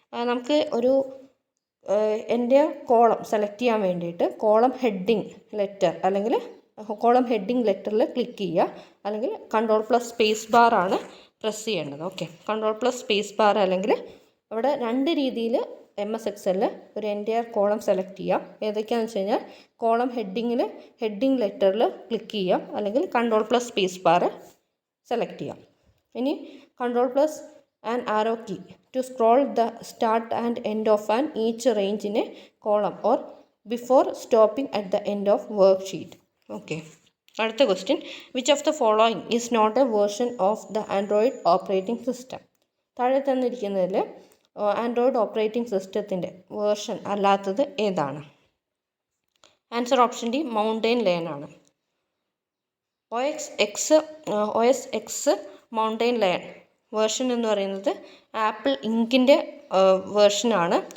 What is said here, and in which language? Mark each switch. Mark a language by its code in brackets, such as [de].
[ml] നമുക്ക് ഒരു entire column select ചെയ്യാൻ വേണ്ടിയിട്ട് കോളം ഹെഡിങ് ലെറ്റർ അല്ലെങ്കിൽ കോളം ഹെഡിങ് ലെറ്ററിൽ ക്ലിക്ക് ചെയ്യുക, അല്ലെങ്കിൽ Ctrl+Space ആണ് പ്രസ് ചെയ്യേണ്ടത്. ഓക്കെ. Ctrl+Space അല്ലെങ്കിൽ അവിടെ രണ്ട് രീതിയിൽ MS Excel ഒരു എൻറ്റയർ കോളം സെലക്ട് ചെയ്യാം. ഏതൊക്കെയാണെന്ന് വെച്ച് കഴിഞ്ഞാൽ കോളം ഹെഡിങ് ലെറ്ററിൽ ക്ലിക്ക് ചെയ്യാം, അല്ലെങ്കിൽ Ctrl+Space സെലക്ട് ചെയ്യാം. [en] ഇനി Ctrl+ and arrow key to scroll the start and end of an each range in a column or before stopping at the end of worksheet. Okay. അടുത്ത question, which of the following is not a version of the Android operating system. [ml] താഴെ തന്നിരിക്കുന്നതിൽ Android operating സിസ്റ്റത്തിൻ്റെ version അല്ലാത്തത് ഏതാണ്? Answer option D, mountain lion ആണ്. OS X mountain lion version എന്ന് പറയുന്നത് apple ഇങ്കിൻ്റെ വേർഷനാണ്.